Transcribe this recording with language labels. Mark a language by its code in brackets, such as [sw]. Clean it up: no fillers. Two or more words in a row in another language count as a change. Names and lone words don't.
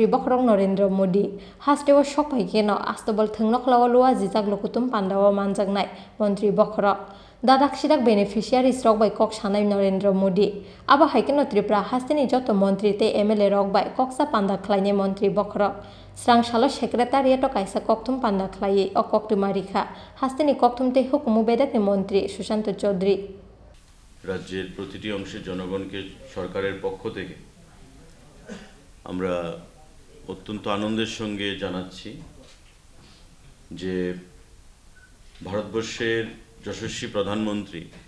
[trp] Bokhorok Narendra Modi hasteo sokpaike no Astable thwng Nokhlao Luwajijak Lukuthum Pandao manjaknai Mantri Bokhorok Dadak sidak beneficiaries rok bai kok sanai Narendra Modi aba haikeno Tripura hasteni joto Mantri te MLA rok bai koksa panda khlaine Mantri Bokhorok Strangsala secretariat o kaisa kokthum panda khlaiye o koktumarikha hasteni kokthum te hukumu bedakni Mantri Sujanto Chaudhary [bn] রাজ্যের প্রতিটি অংশের জনগণকে সরকারের পক্ষ থেকে আমরা অত্যন্ত আনন্দের সঙ্গে জানাচ্ছি যে ভারতবর্ষের যশস্বী প্রধানমন্ত্রী